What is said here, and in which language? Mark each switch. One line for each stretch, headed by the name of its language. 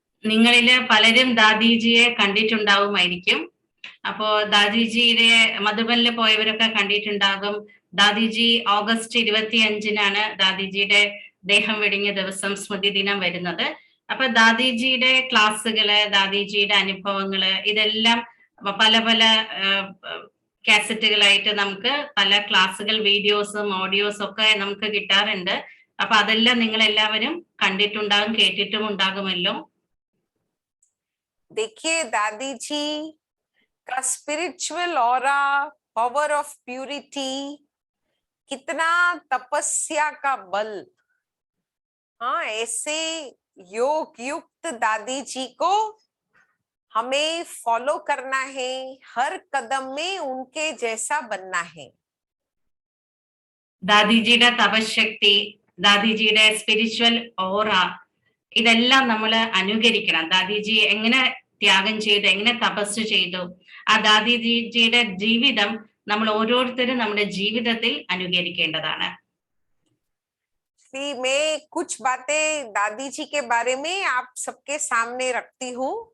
Malayalam: നിങ്ങളില് പലരും ദാദിജിയെ കണ്ടിട്ടുണ്ടാവുമായിരിക്കും. അപ്പോ ദാദിജിയുടെ മധുബനിൽ പോയവരൊക്കെ കണ്ടിട്ടുണ്ടാകും. ദാദിജി ഓഗസ്റ്റ് 25-നാണ് ദാദിജിയുടെ ദേഹം വെടിഞ്ഞ ദിവസം സ്മൃതി ദിനം വരുന്നത്. അപ്പൊ ദാദിജിയുടെ ക്ലാസ്സുകള്, ദാദിജിയുടെ അനുഭവങ്ങള്, ഇതെല്ലാം പല പല കാസറ്റുകളായിട്ട് നമുക്ക് പല ക്ലാസ്സുകൾ, വീഡിയോസും ഓഡിയോസും ഒക്കെ നമുക്ക് കിട്ടാറുണ്ട്. അപ്പൊ അതെല്ലാം നിങ്ങൾ എല്ലാവരും കണ്ടിട്ടുണ്ടാകും, കേട്ടിട്ടും ഉണ്ടാകുമല്ലോ.
Hindi: देखिए दादी जी का
English: spiritual aura, power of purity,
Hindi: कितना तपस्या का बल. हाँ, ऐसे योग युक्त दादी जी को हमें फॉलो करना है, हर कदम में उनके जैसा बनना है.
Malayalam: ദാദിജിയുടെ തപശക്തി, ദാദിജിയുടെ സ്പിരിച്വൽ ഓറ, ഇതെല്ലാം നമ്മൾ അനുകരിക്കണം. ദാദിജി എങ്ങനെ ത്യാഗം ചെയ്തു, എങ്ങനെ തപസ് ചെയ്തു, ആ ദാദിജിയുടെ ജീവിതം നമ്മൾ ഓരോരുത്തരും നമ്മുടെ ജീവിതത്തിൽ അനുകരിക്കേണ്ടതാണ്.
Hindi: मैं कुछ बातें दादी जी के बारे में आप सबके सामने रखती हूँ.